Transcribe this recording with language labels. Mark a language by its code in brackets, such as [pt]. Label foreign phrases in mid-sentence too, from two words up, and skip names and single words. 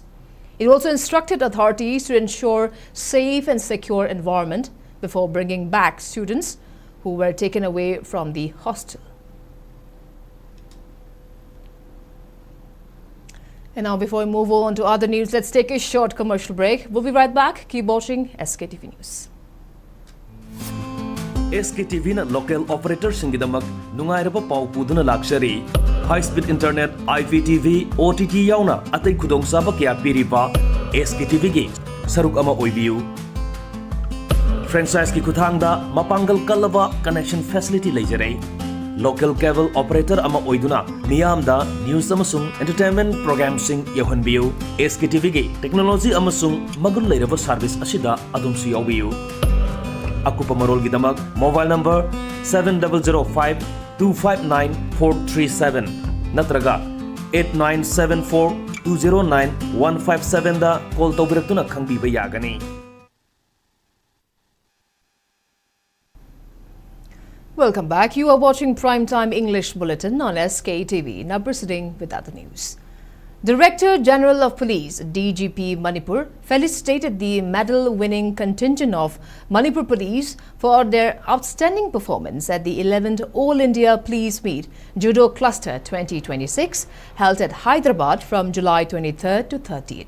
[en] It also instructed authorities to ensure safe and secure environment before bringing back students who were taken away from the hostel. And now, before we move on to other news, let's take a short commercial break. We'll be right back. Keep watching SKTV News. [mni] SKTV na [en] local operator [mni] singidamak nungairaba pau puduna [en] luxury high speed internet IPTV OTT [mni] yauna atay khudong saba kya piripa SKTV gi saruk ama oibiu franchise ki kuthangda mapangal kalaba [en] connection facility [mni] leijare [en] local cable operator [mni] ama oiduna miyamda news amasung [en] entertainment program [mni] sing yauhanbiu SKTV gi technology amasung magul leiraba service asida adumsi yawiu Akupa Marolgidamak, [en] mobile number [mni] 7005-259-437 Natraga 8974-209-157 da call tawbirakuna khangbiba yagani. [en] Welcome back. You are watching Primetime English Bulletin on SKTV. Now proceeding with other news. Director General of Police, DGP Manipur, felicitated the medal-winning contingent of Manipur Police for their outstanding performance at the 11th All India Police Meet Judo Cluster 2026 held at Hyderabad from July 23rd to 30th.